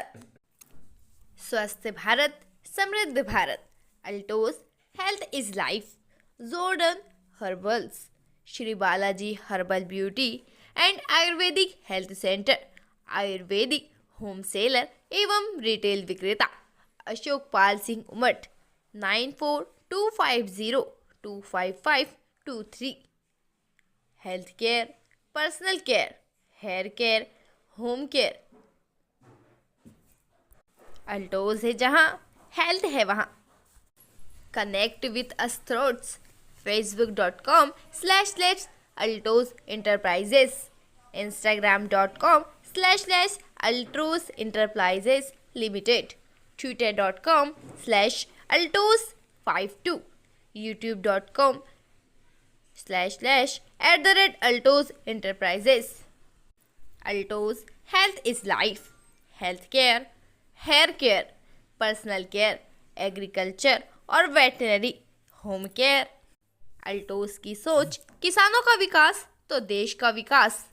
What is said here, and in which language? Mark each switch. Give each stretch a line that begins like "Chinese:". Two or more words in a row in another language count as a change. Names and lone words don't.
Hindi: स्वस्थ भारत समृद्ध भारत,
English: Altos health is life,
Hindi: जोर्डन हर्बल्स, श्री बालाजी हर्बल ब्यूटी एंड आयुर्वेदिक हेल्थ सेंटर, आयुर्वेदिक
English: home seller
Hindi: एवं रिटेल विक्रेता, अशोक पाल सिंह उमट, 9425025523।
English: Health care, personal care, hair care, home care,
Hindi: अल्टोज है जहाँ हेल्थ है वहाँ।
English: Connect with us throats, facebook.com/altos enterprises, instagram.com/altos enterprises limited, twitter.com/altos52, youtube.com/@altos enterprises। Altos health is life, health care, hair care, personal care, agriculture और veterinary, home care।
Hindi: अल्टोज की सोच किसानों का विकास तो देश का विकास।